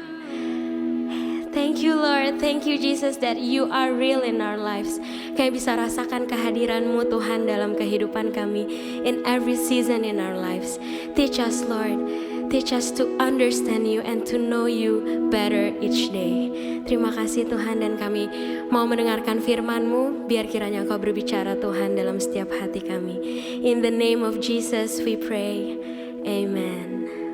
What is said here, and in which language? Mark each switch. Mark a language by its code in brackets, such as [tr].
[en] Lord. Thank you Jesus that you are real in our lives. [id] Kami bisa rasakan kehadiran-Mu Tuhan dalam kehidupan kami [en] in every season in our lives. Teach us Lord. Teach us to understand you and to know you better each day. [id] Terima kasih Tuhan, dan kami mau mendengarkan firman-Mu. Biar kiranya Engkau berbicara Tuhan dalam setiap hati kami. [en] In the name of Jesus we pray. Amen.